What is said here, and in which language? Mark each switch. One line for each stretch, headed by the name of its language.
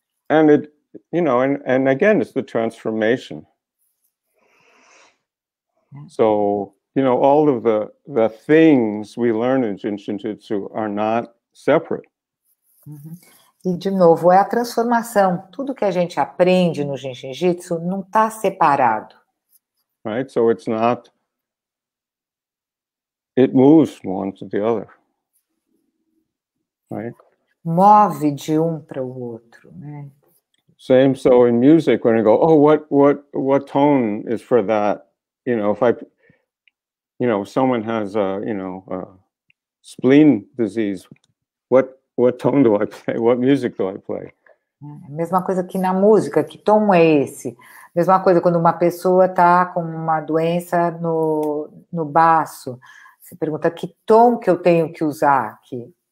English: And it, you know, and again, it's the transformation. So, you know, all of the things we learn in Jinshinjutsu are not separate.
Portuguese: E, de novo, é a transformação. Tudo que a gente aprende no Jinshinjutsu não está separado.
English: Right? So it's not, it moves from one to the other. Right?
Portuguese: Move de para o outro, né?
English: Same, so in music, when I go, oh, what tone is for that? You know, if someone has a spleen disease, what tone do I play? What music do I play?
Portuguese: Mesma coisa que na música, que tom é esse? Mesma coisa quando uma pessoa está com uma doença no baço, Você pergunta que tom que eu tenho que usar aqui.